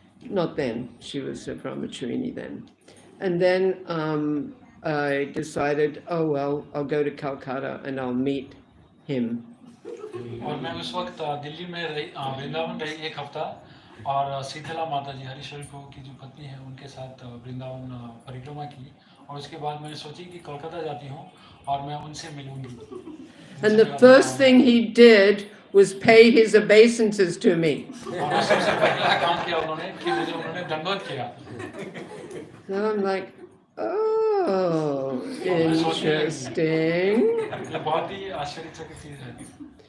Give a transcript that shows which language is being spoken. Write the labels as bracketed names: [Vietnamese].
[English] Not then, she was a brahmacharini then. And then I decided, oh well, I'll go to Calcutta and I'll meet him. [Hindi] और मैं उस वक्त दिल्ली में वृंदावन रही एक हफ्ता, और शीतला माता जी हरीश्वरी प्रभु की जो पत्नी है उनके साथ वृंदावन परिक्रमा की, और उसके बाद मैंने सोची कि कोलकाता जाती हूँ और मैं उनसे मिलूंगी। [English] And the first thing he did was pay his obeisances to me. [Hindi] और सबसे पहला काम किया उन्होंने कि मुझे उन्होंने दंडवत किया। [English] So I'm like, oh, interesting. [Hindi] ये बहुत ही आश्चर्यचकित चीज है।